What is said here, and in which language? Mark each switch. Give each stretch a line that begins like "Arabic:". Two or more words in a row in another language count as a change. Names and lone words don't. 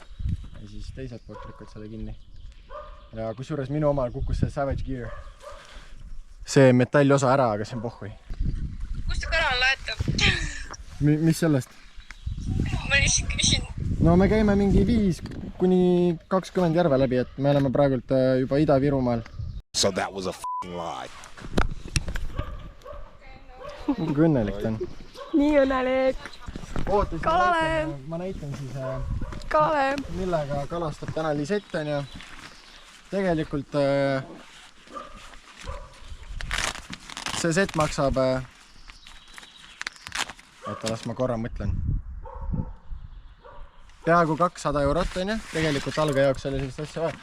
Estonian: Ja siis teiselt poolt lükkad selle kinni. Ja kusjuures minu omal kukkus see Savage Gear. See metallosa ära, aga see on pohhui. Kust te kanal laete? Mis sellest? Ma lihtsalt küsin. No me käime mingi 5–20 järve läbi, et me oleme praegult juba Ida-Virumaal.
English: So that was a f***ing lie.
Estonian: Kui õnnelik ta on. Nii õnnelik. Kalale. Ma näitan siis, Kalale. millega kalastab täna Lisett on ja tegelikult see set maksab oota, las ma korra mõtlen peaaegu 200 eurot on ja tegelikult alga jaoks oli sellist asja vaja.